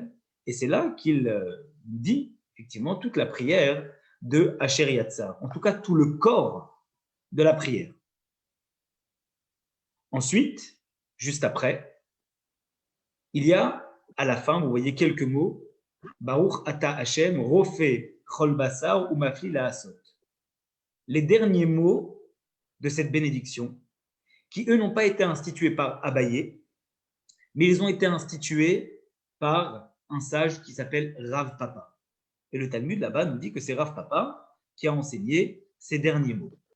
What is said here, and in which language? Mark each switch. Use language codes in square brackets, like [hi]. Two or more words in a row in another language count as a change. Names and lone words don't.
[fr] Et c'est là qu'il dit, effectivement, toute la prière de Asher Yatzar, en tout cas tout le corps de la prière. Ensuite, juste après, il y a à la fin, vous voyez quelques mots, [he] Baruch Ata Hashem, Rofe Chol Basar ou Mafli Laasot. [fr] Les derniers mots de cette bénédiction, qui eux n'ont pas été institués par Abaye, mais ils ont été institués par un sage qui s'appelle Rav Papa. Et le Talmud là-bas nous dit que c'est Rav Papa qui a enseigné ces derniers mots.